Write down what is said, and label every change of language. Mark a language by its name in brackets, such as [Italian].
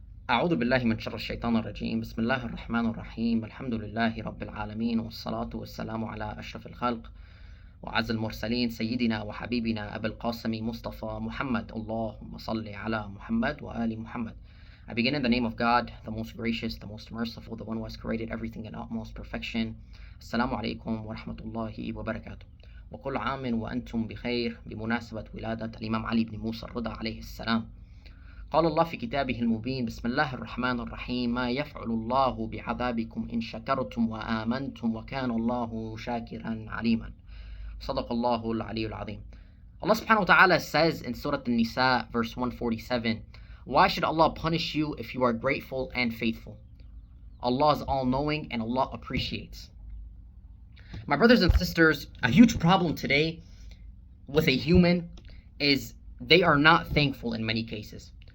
[Arabic] أعوذ بالله من شر الشيطان الرجيم. بسم الله الرحمن الرحيم. الحمد لله رب العالمين، والصلاة والسلام على أشرف الخلق وأعز المرسلين سيدنا وحبيبنا أبي القاسم مصطفى محمد. اللهم صل على محمد وآل محمد. [English] I begin in the name of God, the most gracious, the most merciful, the one who has created everything in utmost perfection. [Arabic] Assalamu alaikum wa rahmatullahi wa barakatuh. وكل عام وأنتم بخير بمناسبة ولادة الإمام علي بن موسى الرضا عليه السلام. قال الله في كتابه المبين: بسم الله الرحمن الرحيم. ما يفعل الله بعذابكم إن شكرتم وآمنتم وكان الله شاكرا عليما. صدق الله العلي العظيم. [English] Allah subhanahu wa ta'ala says in Surah An-Nisa verse 147, why should Allah punish you if you are grateful and faithful? Allah is all-knowing and Allah appreciates. My brothers and sisters, a huge problem today with a human is they are not thankful in many cases.